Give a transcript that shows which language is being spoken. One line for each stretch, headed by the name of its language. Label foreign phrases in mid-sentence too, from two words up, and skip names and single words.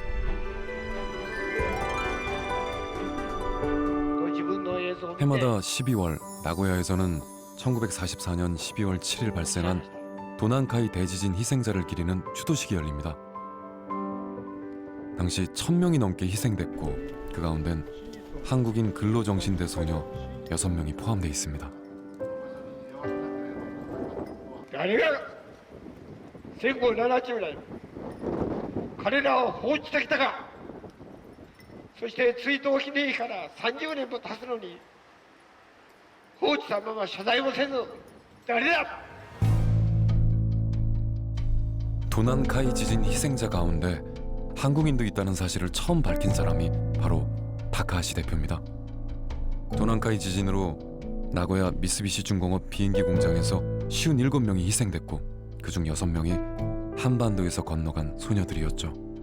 Korean: 해마다 12월 나고야에서는 1944년 12월 7일 발생한 도난카이 대지진 희생자를 기리는 추도식이 열립니다. 당시 1000명이 넘게 희생됐고 그 가운데는 한국인 근로정신대 소녀 6명이 포함되어 있습니다.
Japanese: 誰が戦後70年彼らを放置してきたか。そして追悼記念碑から30年も経つのに放置したまま謝罪もせず誰だ。
Korean: 도난카이 지진 희생자 가운데 한국인도 있다는 사실을 처음 밝힌 사람이 바로 다카하시 대표입니다. 도난카이 지진으로 나고야 미쓰비시 중공업 비행기 공장에서 57명이 희생됐고 그중 6명이 한반도에서 건너간 소녀들이었죠.